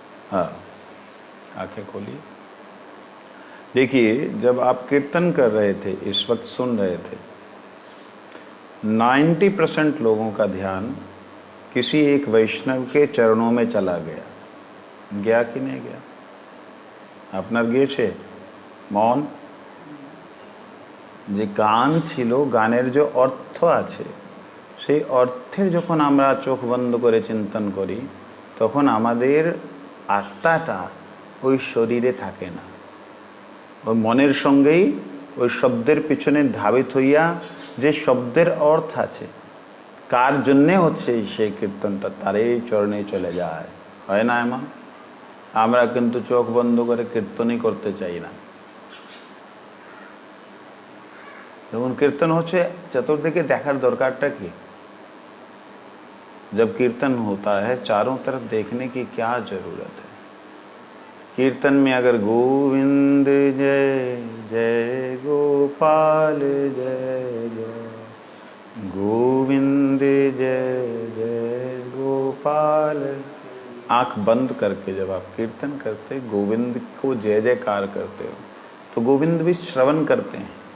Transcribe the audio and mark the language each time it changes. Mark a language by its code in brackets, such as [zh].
[hi] हाँ, आंखें खोलिए। देखिए, जब आप कीर्तन कर रहे थे, इस वक्त सुन रहे थे, 90% लोगों का ध्यान किसी एक वैष्णव के चरणों में चला गया कि नहीं गया? [bn] আপনার গিয়েছে মন? যে গান ছিল, গানের যে অর্থ আছে, সেই অর্থের যখন আমরা চোখ বন্ধ করে চিন্তন করি, তখন আমাদের আত্মাটা ওই শরীরে থাকে না, ওই মনের সঙ্গেই ওই শব্দের পিছনে ধাবিত হইয়া যে শব্দের অর্থ আছে, কার জন্যে হচ্ছে সেই কীর্তনটা, তারই চরণে চলে যায়, হয় না এমন? আমরা কিন্তু চোখ বন্ধ করে কীর্তনই করতে চাই না। যখন कीर्तन হচ্ছে চতুর্দিকে দেখার দরকারটা কি? [hi] जब कीर्तन होता है चारों तरफ देखने की क्या जरूरत है? कीर्तन में अगर गोविंद जय जय गोपाल जय जय, गोविंद जय जय गोपाल, आंख बंद करके जब आप कीर्तन करते, गोविंद को जय जयकार करते हो, तो गोविंद भी श्रवण करते हैं।